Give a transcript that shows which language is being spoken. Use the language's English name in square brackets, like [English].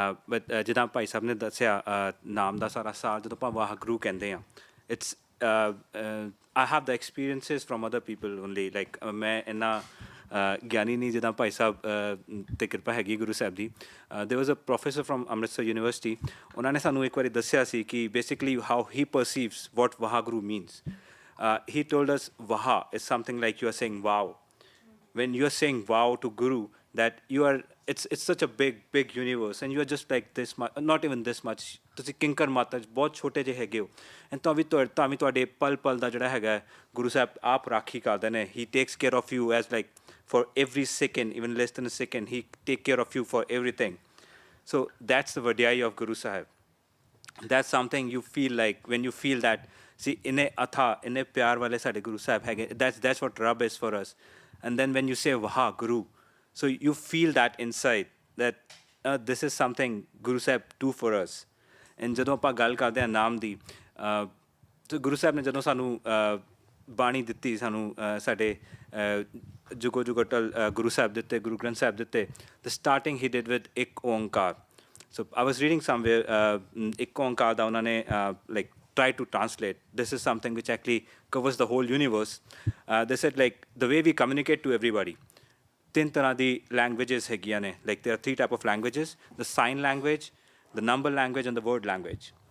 [Punjabi] But ਜਿੱਦਾਂ ਭਾਈ ਸਾਹਿਬ ਨੇ ਦੱਸਿਆ ਨਾਮ ਦਾ ਸਾਰਾ ਸਾਰ ਜਦੋਂ ਆਪਾਂ ਵਾਹਿਗੁਰੂ ਕਹਿੰਦੇ ਹਾਂ, [English] it's I have the experiences from other people only, [Punjabi] like ਮੈਂ ਇੰਨਾ ਗਿਆਨੀ ਨਹੀਂ ਜਿੱਦਾਂ ਭਾਈ ਸਾਹਿਬ 'ਤੇ ਕਿਰਪਾ ਹੈਗੀ ਗੁਰੂ ਸਾਹਿਬ ਦੀ। [English] there was a professor from Amritsar university, [Punjabi] ਉਹਨਾਂ ਨੇ ਸਾਨੂੰ ਇੱਕ ਵਾਰੀ ਦੱਸਿਆ ਸੀ ਕਿ [English] Basically how he perceives what Waheguru means. He told us Vaha is something like you are saying wow. When you are saying wow to Guru, that you are, it's such a big universe, and you are just like this much, not even this much. [Punjabi] ਤੁਸੀਂ ਕਿੰਕਰ ਮਾਤਾ ਬਹੁਤ ਛੋਟੇ ਜਿਹੇ ਹੈਗੇ ਹੋ, and ਤਾਂ ਵੀ ਤੁਹਾਡੇ ਪਲ ਦਾ ਜਿਹੜਾ ਹੈਗਾ ਗੁਰੂ ਸਾਹਿਬ ਆਪ ਰਾਖੀ ਕਰਦੇ ਨੇ। [English] He takes care of you as like for every second, even less than a second, he take care of you for everything. So that's the vadiyai of Guru Sahib. That's something you feel like when you feel that, see, [Punjabi] inne atha, inne pyar wale sade Guru Sahib hege, [English] that's what Rab is for us. And then when you say Vaha, Guru, so you feel that inside, that this is something Guru Sahib do for us. [Punjabi] And ਜਦੋਂ ਆਪਾਂ ਗੱਲ ਕਰਦੇ ਹਾਂ ਨਾਮ ਦੀ, ਤੇ ਗੁਰੂ ਸਾਹਿਬ ਨੇ ਜਦੋਂ ਸਾਨੂੰ ਬਾਣੀ ਦਿੱਤੀ, ਸਾਨੂੰ ਸਾਡੇ ਜੁਗੋ ਜੁਗਟਲ ਗੁਰੂ ਸਾਹਿਬ ਦਿੱਤੇ, ਗੁਰੂ ਗ੍ਰੰਥ ਸਾਹਿਬ ਦਿੱਤੇ, [English] the starting he did with [Punjabi] ਇੱਕ Onkar. [English] So I was reading somewhere, [Punjabi] ਇੱਕ ਓਂਕਾਰ ਦਾ ਉਹਨਾਂ ਨੇ [English] like try to translate. This is something which actually covers the whole universe. They said like the way we communicate to everybody, [Punjabi] ਤਿੰਨ ਤਰ੍ਹਾਂ ਦੀ languages ਹੈਗੀਆਂ ਨੇ, [English] like there are 3 type of languages: the sign language, the number language, and the word language.